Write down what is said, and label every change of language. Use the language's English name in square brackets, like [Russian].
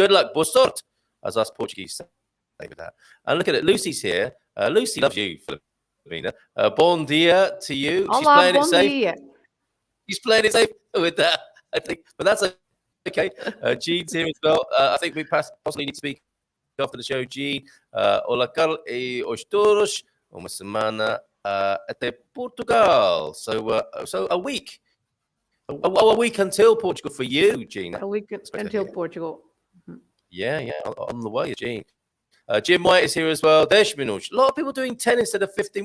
[English] Good luck, [Portuguese] boa sorte, [English] as us Portuguese say with that. And look at it, Lucy's here. Lucy loves you, Filomena. [Portuguese] Bon dia [English] to you. [Portuguese] Olá, [English] she's playing it safe. [Portuguese] Dia. [English] She's playing it safe with that, I think, but that's okay. Jean's here as well. I think we possibly need to speak after the show. [Portuguese] Jean, olá, Carl e os todos. Uma semana até Portugal. [English] So a week. A week until Portugal for you, Jean. A week until Portugal. Yeah, on the way, Jean. Jim White is here as well. [Portuguese] 10 minutos. [English] A lot of people doing 10 instead of 15.